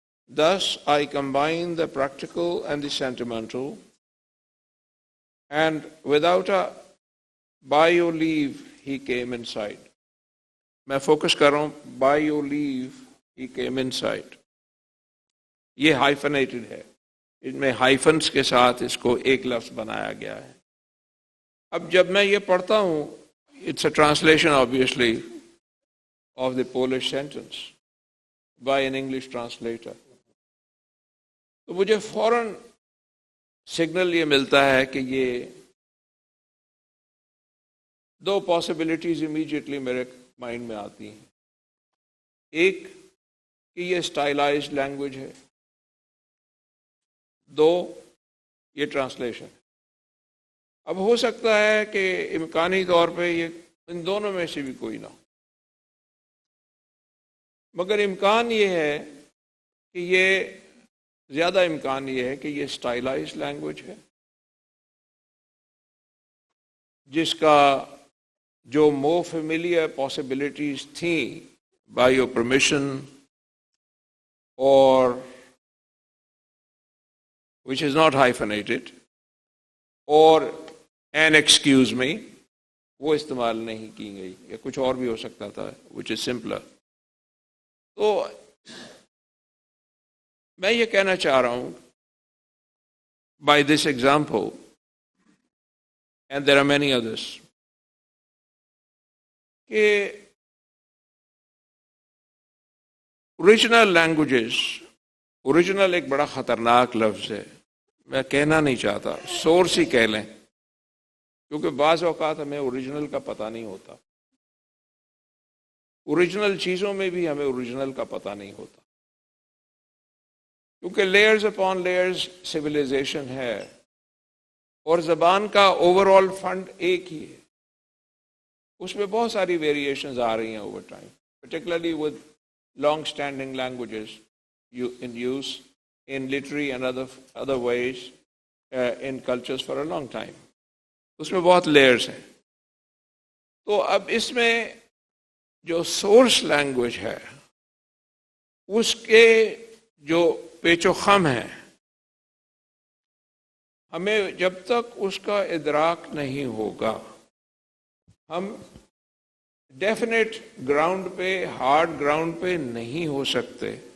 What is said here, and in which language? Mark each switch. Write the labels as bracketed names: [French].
[English] Thus I combine the practical and the sentimental, and without a by your leave he came inside. [Urdu] میں focus کر رہا ہوں [English] by your leave he came inside. [Urdu] یہ ہائفنیٹڈ ہے، ان میں ہائفنس کے ساتھ اس کو ایک لفظ بنایا گیا ہے. اب جب میں یہ پڑھتا ہوں، [English] It's a translation obviously of the Polish sentence by an English translator. [Urdu] تو مجھے فوراً سگنل یہ ملتا ہے کہ یہ دو پاسبلٹیز امیڈیٹلی میرے مائنڈ میں آتی ہیں. ایک کہ یہ اسٹائلائزڈ لینگویج ہے، دو یہ ٹرانسلیشن. اب ہو سکتا ہے کہ امکانی طور پہ یہ ان دونوں میں سے بھی کوئی نہ ہو، مگر امکان یہ ہے کہ یہ زیادہ امکان یہ ہے کہ یہ اسٹائلائزڈ لینگویج ہے جس کا جو [English] more familiar possibilities [Urdu] تھیں [English] by your permission or which is not hyphenated or and excuse me, [Urdu] وہ استعمال نہیں کی گئی, یا کچھ اور بھی ہو سکتا تھا [English] which is simpler. [Urdu] تو میں یہ کہنا چاہ رہا ہوں [English] by this example, and there are many others, [Urdu] کہ اوریجنل لینگویجز, اوریجنل ایک بڑا خطرناک لفظ ہے, میں کہنا نہیں چاہتا, سورس ہی کہہ لیں, کیونکہ بعض اوقات ہمیں اوریجنل کا پتہ نہیں ہوتا. اوریجنل چیزوں میں بھی ہمیں اوریجنل کا پتہ نہیں ہوتا, کیونکہ لیئرز اپون لیئرز سویلائزیشن ہے, اور زبان کا اوور آل فنڈ ایک ہی ہے. اس میں بہت ساری ویریشنز آ رہی ہیں over time, [English] particularly with long standing languages in use in literary and other ways in cultures for a long time. [Urdu] اس میں بہت لیئرز ہیں. تو اب اس میں جو سورس لینگویج ہے اس کے جو پیچ و خم ہیں, ہمیں جب تک اس کا ادراک نہیں ہوگا ہم ڈیفینیٹ گراؤنڈ پہ, ہارڈ گراؤنڈ پہ نہیں ہو سکتے.